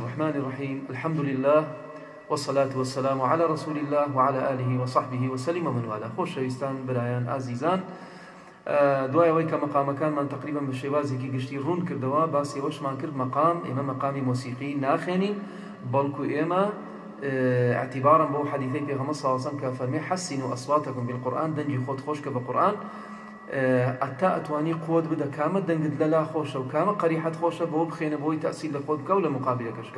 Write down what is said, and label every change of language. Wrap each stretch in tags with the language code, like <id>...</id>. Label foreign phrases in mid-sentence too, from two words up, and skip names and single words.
<ar>الرحمن الرحيم. الحمد لله والصلاة والسلام على رسول الله وعلى آله وصحبه وسلم ومن والاه.</ar> <ckb>خۆشەویستان برایان ئازیزان، دوایەوەی کە مەقامەکانمان تقریبا بە شێوازێکی گشتی ڕوون کردەوە، باسی ئەوەشمان کرد مەقام ئێمە مەقامی مۆسیقی ناخوێنین، بەڵکو ئێمە اعتیبارا بۆ حەدیثەی پێغەمبەر</ckb> <ar>صلی الله علیه و سلم</ar> <ckb>کە فەرمێ</ckb> <ar>حەسینوا ئەصواتەکم بالقورئان،</ar> <ckb>دەنگی خۆت خۆشکە بە قورئان ئەتا ئەتوانی قوت بدە کامە دەنگت لەلا خۆشە و کامە قەریحەت خۆشە بۆ بخێنە بۆی تەئسیر لە خۆت بکە و لە مقابلەکەشکە.</ckb>